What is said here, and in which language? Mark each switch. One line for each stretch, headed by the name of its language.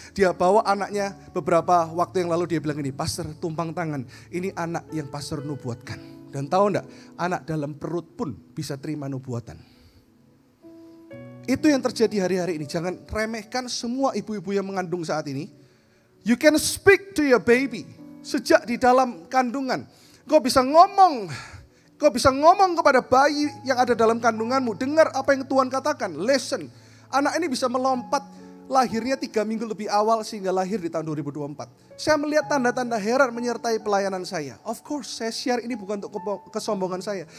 Indonesian: Dia bawa anaknya beberapa waktu yang lalu dia bilang ini. Pastor tumpang tangan. Ini anak yang pastor nubuatkan. Dan tahu nggak? Anak dalam perut pun bisa terima nubuatan. Itu yang terjadi hari-hari ini. Jangan remehkan semua ibu-ibu yang mengandung saat ini.
English: You can speak to your baby.
Indonesian: Sejak di dalam kandungan. Kau bisa ngomong. Kau bisa ngomong kepada bayi yang ada dalam kandunganmu. Dengar apa yang Tuhan katakan.
English: Listen.
Indonesian: Anak ini bisa melompat. Lahirnya 3 minggu lebih awal sehingga lahir di tahun 2024. Saya melihat tanda-tanda heran menyertai pelayanan saya.
English: Of course
Indonesian: saya share ini bukan untuk kesombongan saya.